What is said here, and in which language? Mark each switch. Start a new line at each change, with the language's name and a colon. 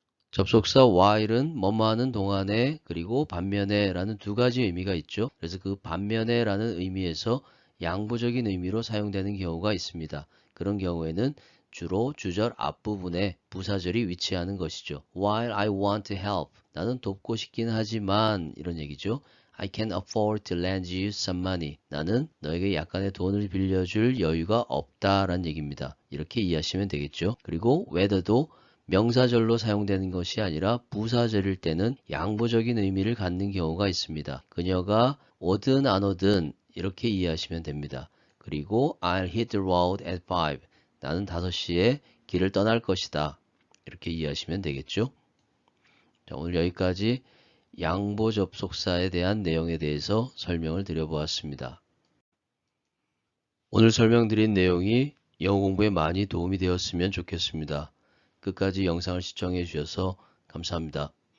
Korean: 접속사 while은 뭐뭐 하는 동안에 그리고 반면에 라는 두 가지 의미가 있죠. 그래서 그 반면에 라는 의미에서 양보적인 의미로 사용되는 경우가 있습니다. 그런 경우에는 주로 주절 앞부분에 부사절이 위치하는 것이죠.
English: While I want to help.
Korean: 나는 돕고 싶긴 하지만 이런 얘기죠.
English: I can afford to lend you some money.
Korean: 나는 너에게 약간의 돈을 빌려줄 여유가 없다라는 얘기입니다. 이렇게 이해하시면 되겠죠. 그리고 whether도 명사절로 사용되는 것이 아니라 부사절일 때는 양보적인 의미를 갖는 경우가 있습니다. 그녀가 오든 안 오든 이렇게 이해하시면 됩니다. 그리고
English: I'll hit the road at 5.
Korean: 나는 5시에 길을 떠날 것이다. 이렇게 이해하시면 되겠죠. 자, 오늘 여기까지 양보 접속사에 대한 내용에 대해서 설명을 드려보았습니다. 오늘 설명드린 내용이 영어 공부에 많이 도움이 되었으면 좋겠습니다. 끝까지 영상을 시청해 주셔서 감사합니다.